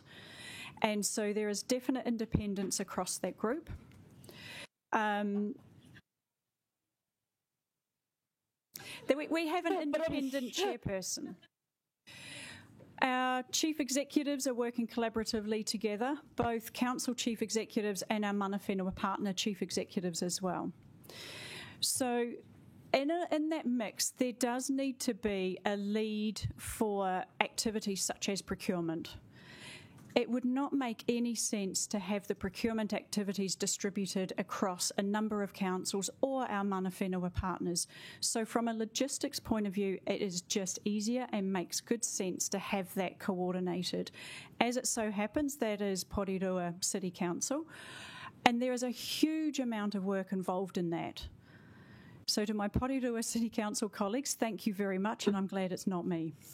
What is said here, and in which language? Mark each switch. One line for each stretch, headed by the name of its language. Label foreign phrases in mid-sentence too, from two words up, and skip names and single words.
English: And so there is definite independence across that group. We have an independent chairperson. Our chief executives are working collaboratively together, both council chief executives and our
Māori: mana whenua
English: partner chief executives as well. So in that mix, there does need to be a lead for activities such as procurement. It would not make any sense to have the procurement activities distributed across a number of councils or our
Māori: mana whenua
English: partners. So from a logistics point of view, it is just easier and makes good sense to have that coordinated. As it so happens, that is Porirua City Council, and there is a huge amount of work involved in that. So to my Porirua City Council colleagues, thank you very much, and I'm glad it's not me.